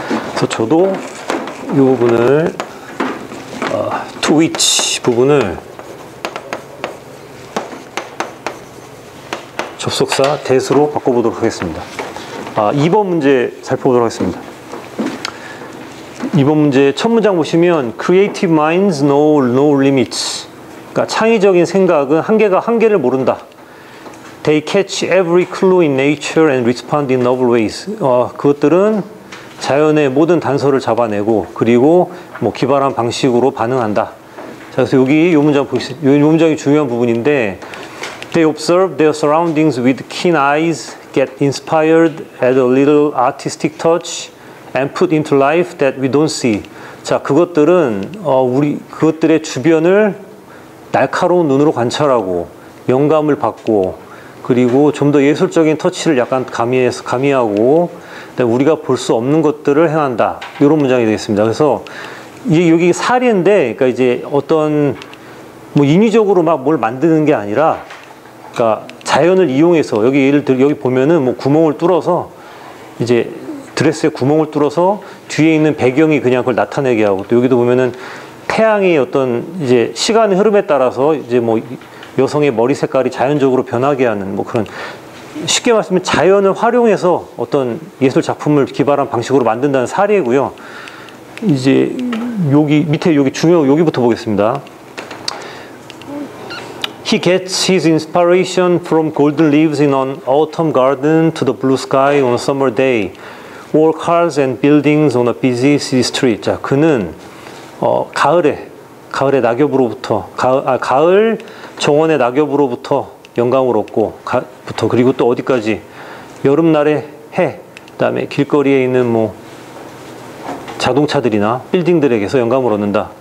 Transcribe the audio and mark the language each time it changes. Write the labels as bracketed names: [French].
[Korean] 그래서 저도 이 부분을 to which 부분을 접속사 that으로 바꿔보도록 하겠습니다. 2번 문제 살펴보도록 하겠습니다. 2번 문제 첫 문장 보시면 [English] Creative minds know no limits. [Korean] 그러니까 창의적인 생각은 한계를 모른다. [English] They catch every clue in nature and respond in novel ways. [Korean] 그것들은 자연의 모든 단서를 잡아내고 그리고 뭐 기발한 방식으로 반응한다. 자, 그래서 여기 이 문장 보시죠. 이 문장이 중요한 부분인데 [English] They observe their surroundings with keen eyes, get inspired, add a little artistic touch, and put into life that we don't see. [Korean] 자, 그것들은 그것들의 주변을 날카로운 눈으로 관찰하고 영감을 받고 그리고 좀 더 예술적인 터치를 약간 가미하고 우리가 볼 수 없는 것들을 행한다. 이런 문장이 되겠습니다. 그래서 이게 여기 사례인데, 그러니까 이제 어떤 뭐 인위적으로 막 뭘 만드는 게 아니라, 그러니까 자연을 이용해서 여기 예를 들어 여기 보면은 뭐 구멍을 뚫어서 이제 드레스에 구멍을 뚫어서 뒤에 있는 배경이 그냥 그걸 나타내게 하고 또 여기도 보면은 태양이 어떤 이제 시간의 흐름에 따라서 이제 뭐 여성의 머리 색깔이 자연적으로 변하게 하는 뭐 그런 쉽게 말하면 자연을 활용해서 어떤 예술 작품을 기발한 방식으로 만든다는 사례고요. 이제 여기 밑에 여기부터 보겠습니다. [English] He gets his inspiration from golden leaves in an autumn garden to the blue sky on a summer day, or cars and buildings on a busy city street. [Korean] 자, 그는 가을의 낙엽으로부터 가을 정원의 낙엽으로부터 영감을 얻고 그리고 또 어디까지 여름날의 해, 그다음에 길거리에 있는 뭐 자동차들이나 빌딩들에게서 영감을 얻는다.